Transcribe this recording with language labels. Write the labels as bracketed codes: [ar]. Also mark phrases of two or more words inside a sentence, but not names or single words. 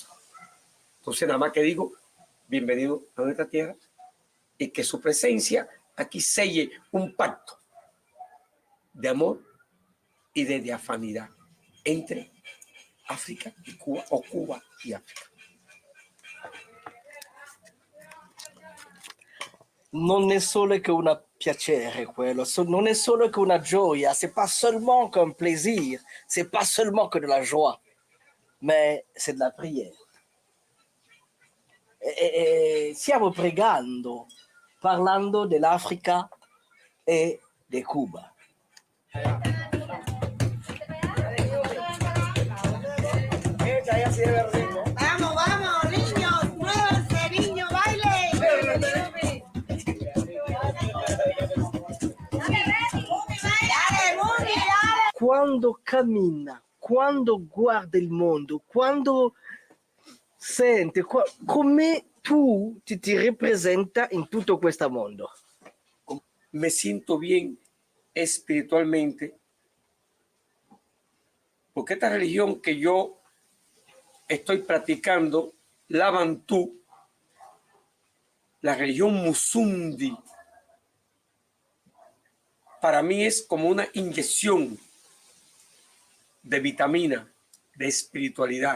[es] Entonces nada más que digo, bienvenido a nuestra tierra y que su presencia aquí selle un pacto de amor y de diafanidad entre África y Cuba, o Cuba y África. [it] Non è solo che una piacere quello, non è solo che una gioia, [fr] c'est pas seulement qu'un plaisir, c'est pas seulement que de la joie, mais c'est de la prière. [it] E stiamo pregando, parlando dell'Africa e di Cuba. [es] Vamos, vamos, niños, muévanse, niños, baile. Dale, Muni, dale. [it] Quando cammina, quando guarda il mondo, quando sente, come tu ti representa in tutto questo mondo? [es] Me siento bien espiritualmente, porque esta religión que yo estoy practicando, la Bantú, la religión Musundi, para mí es como una inyección de vitamina, de espiritualidad.